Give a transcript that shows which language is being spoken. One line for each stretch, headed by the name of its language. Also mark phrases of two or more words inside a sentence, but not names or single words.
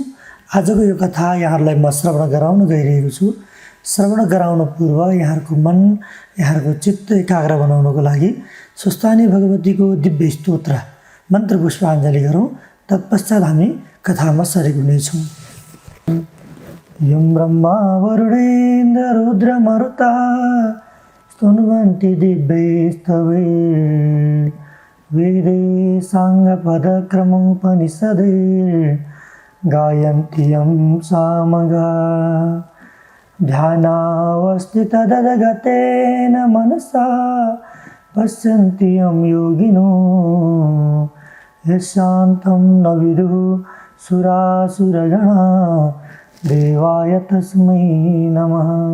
Nepali: आजको यो कथा यहाँहरूलाई म श्रवण गराउन गइरहेको छु। श्रवण गराउन पूर्व यहाँहरूको मन, यहाँहरूको चित्त एकाग्र बनाउनको लागि स्वस्थानी भगवतीको दिव्य स्तोत्र मन्त्र पुष्पाञ्जली गरौँ। तत्पश्चात हामी कथामा सरेक हुनेछौँ।
Sanskrit: यं ब्रह्मा वरुणेन्द्र रुद्र मरुता स्तुन्वन्ति दिव्यैस्तवे वेदे साङ्गपदक्रमोपनिषदे गायन्ति यं सामगा ध्यानावस्थितदगतेन मनसा पश्यन्ति यं योगिनो यशान्तं न विदुः सुरासुरगणा देवाय तस्मै नमः।